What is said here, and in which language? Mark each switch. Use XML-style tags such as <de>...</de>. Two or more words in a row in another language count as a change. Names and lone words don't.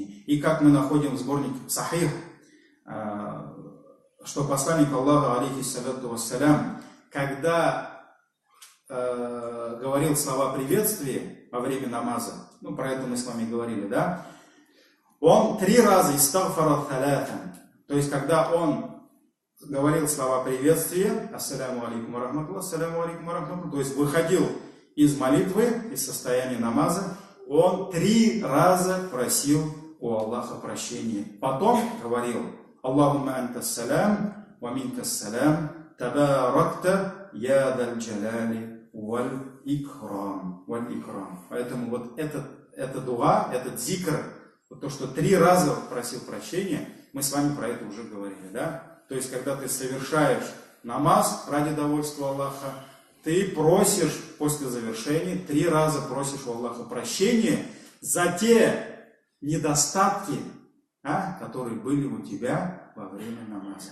<ru>И как мы находим в сборнике Сахих, что посланник Аллаха,</ru> <ar>عليه الصلاة والسلام,</ar> <ru>когда говорил слова приветствия во время намаза, ну про это мы с вами говорили, да, он 3 раза</ru> <ar>استغفارا ثلاثا,</ar> <ru>то есть когда он говорил слова приветствия,</ru> <ar>السلام عليكم ورحمة الله، السلام عليكم ورحمة الله,</ar> <ru>то есть выходил из молитвы, из состояния намаза, он 3 раза просил у Аллаха прощения. Потом говорил:</ru> <ar>اللهم أنت السلام، ومنك السلام، تباركت يا ذا الجلال والإكرام.</ar> <ru>Поэтому вот это дуа, этот зикр, вот то, что 3 раза просил прощения, мы с вами про это уже говорили, да? То есть, когда ты совершаешь намаз ради довольства Аллаха, ты просишь после завершения, 3 раза просишь у Аллаха прощения за те недостатки, которые были у тебя во время намаза.</ru>